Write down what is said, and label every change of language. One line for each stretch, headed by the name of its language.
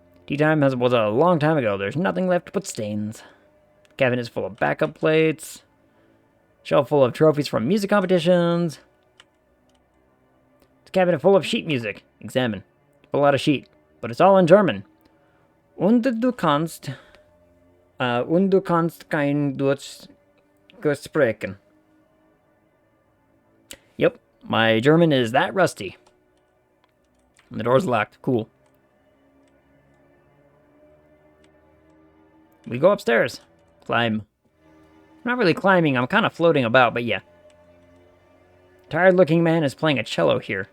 English: Tea time was a long time ago. There's nothing left but stains. Cabinet is full of backup plates. Shelf full of trophies from music competitions. It's a cabinet full of sheet music. Examine. Pull out a sheet, but it's all in German.
German: Und du kannst kein Deutsch sprechen.
English: Yep, my German is that rusty. And the door's locked. Cool. We go upstairs. Climb. I'm not really climbing, I'm kind of floating about, but yeah. Tired-looking man is playing a cello here.